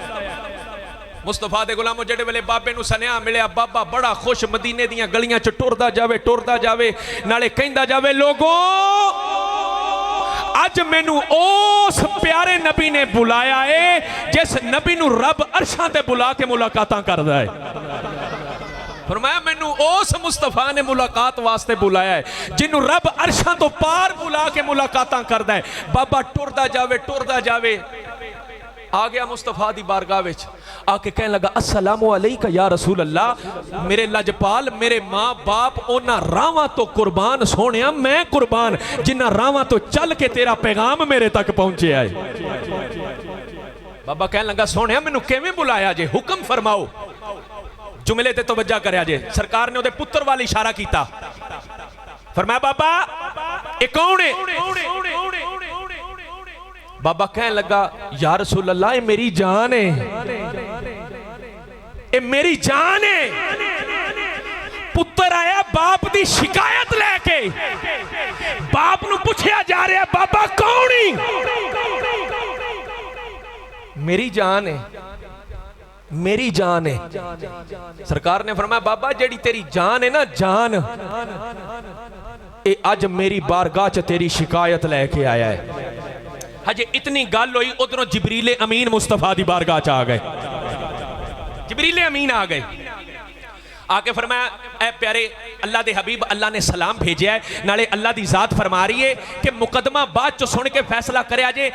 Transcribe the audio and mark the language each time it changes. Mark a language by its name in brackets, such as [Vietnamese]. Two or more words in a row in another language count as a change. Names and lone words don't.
[Punjabi] ਮੁਸਤਫ਼ਾ ਦੇ ਗ਼ੁਲਾਮੋ ਜਿਹੜੇ ਵੇਲੇ ਬਾਬੇ ਨੂੰ ਸੁਨੇਹਾ ਮਿਲਿਆ, ਬਾਬਾ ਬੜਾ ਖ਼ੁਸ਼ ਮਦੀਨੇ ਦੀਆਂ ਗਲੀਆਂ ਚ ਟੁਰਦਾ ਜਾਵੇ ਨਾਲੇ ਕਹਿੰਦਾ ਜਾਵੇ ਲੋਕੋ ਅੱਜ ਮੈਨੂੰ ਉਸ ਪਿਆਰੇ ਨਬੀ ਨੇ ਬੁਲਾਇਆ ਹੈ ਜਿਸ ਨਬੀ ਨੂੰ ਰੱਬ ਅਰਸ਼ਾਂ ਤੇ ਬੁਲਾ ਕੇ ਮੁਲਾਕਾਤਾਂ ਕਰਦਾ ਹੈ। ਫ਼ਰਮਾਇਆ ਮੈਨੂੰ ਉਸ ਮੁਸਤਫ਼ਾ ਨੇ ਮੁਲਾਕਾਤ ਵਾਸਤੇ ਬੁਲਾਇਆ ਹੈ ਜਿਨ੍ਹਾਂ ਨੂੰ ਰੱਬ ਅਰਸ਼ਾਂ ਤੋਂ ਪਾਰ ਬੁਲਾ ਕੇ ਮੁਲਾਕਾਤਾਂ ਕਰਦਾ ਹੈ। ਬਾਬਾ ਟੁਰਦਾ ਜਾਵੇ ਆ ਗਿਆ ਮੁਸਤਫ਼ਾ ਦੀ ਬਾਰਗਾਹ ਵਿਚ, ਆ ਕੇ ਕਹਿਣ ਲੱਗਾ [Arabic] السلام عليك يا رسول الله, [Punjabi] ਮੇਰੇ ਲਜਪਾਲ ਮੇਰੇ ਮਾਂ ਬਾਪ ਉਨ੍ਹਾਂ ਰਾਹਾਂ ਤੋਂ ਕੁਰਬਾਨ ਸੋਹਣਿਆ, ਮੈਂ ਕੁਰਬਾਨ ਜਿਨ੍ਹਾਂ ਰਾਹਾਂ ਤੋਂ ਚੱਲ ਕੇ ਤੇਰਾ ਪੈਗ਼ਾਮ ਮੇਰੇ ਤੱਕ ਪਹੁੰਚਿਆ ਹੈ। ਬਾਬਾ ਕਹਿਣ ਲੱਗਾ ਸੋਹਣਿਆ ਮੈਨੂੰ ਕਿਵੇਂ ਬੁਲਾਇਆ ਜੇ, ਹੁਕਮ ਫ਼ਰਮਾਓ। ਜੁਮਲੇ ਤੇ ਤਵੱਜੋ ਕਰਿਆ ਜੇ, ਸਰਕਾਰ ਨੇ ਉਹਦੇ ਪੁੱਤਰ ਵੱਲ ਇਸ਼ਾਰਾ ਕੀਤਾ, ਫ਼ਰਮਾਇਆ ਬਾਬਾ [Urdu] یہ کون ہے? [Punjabi] ਬਾਬਾ ਕਹਿਣ ਲੱਗਾ [Arabic] يا رسول الله [Urdu] یہ میری جان ہے، یہ میری جان ہے. [Punjabi] ਪੁੱਤਰ ਆਇਆ ਬਾਪ ਦੀ ਸ਼ਿਕਾਇਤ ਲੈ ਕੇ, ਬਾਪ ਨੂੰ ਪੁੱਛਿਆ ਜਾ ਰਿਹਾ ਬਾਬਾ ਕੌਣ ਹੀ? [Urdu] میری جان ہے، میری جان ہے. [Punjabi] ਸਰਕਾਰ ਨੇ ਫ਼ਰਮਾਇਆ ਬਾਬਾ ਜਿਹੜੀ ਤੇਰੀ ਜਾਨ ਹੈ ਨਾ, ਜਾਨ ਇਹ ਅੱਜ ਮੇਰੀ ਬਾਰਗਾਹ ਚ ਤੇਰੀ ਸ਼ਿਕਾਇਤ ਲੈ ਕੇ ਆਇਆ ਹੈ। ਹਜੇ ਇੰਨੀ ਗੱਲ ਹੋਈ, ਉਧਰੋਂ ਜਿਬਰੀਲੇ ਅਮੀਨ ਮੁਸਤਫ਼ਾ ਦੀ ਬਾਰਗਾਹ ਚ ਆ ਗਏ। ਜਿਬਰੀਲੇ ਅਮੀਨ ਆ ਗਏ, ਆ ਕੇ ਫ਼ਰਮਾਇਆ ਐ ਪਿਆਰੇ ਅੱਲਾਹ ਦੇ ਹਬੀਬ, ਅੱਲਾਹ ਨੇ ਸਲਾਮ ਭੇਜਿਆ ਹੈ, ਨਾਲੇ ਅੱਲਾਹ ਦੀ ਜ਼ਾਤ ਫ਼ਰਮਾ ਰਹੀ ਹੈ ਕਿ ਮੁਕੱਦਮਾ ਬਾਅਦ ਚੋਂ ਸੁਣ ਕੇ ਫ਼ੈਸਲਾ ਕਰਿਆ ਜੇ।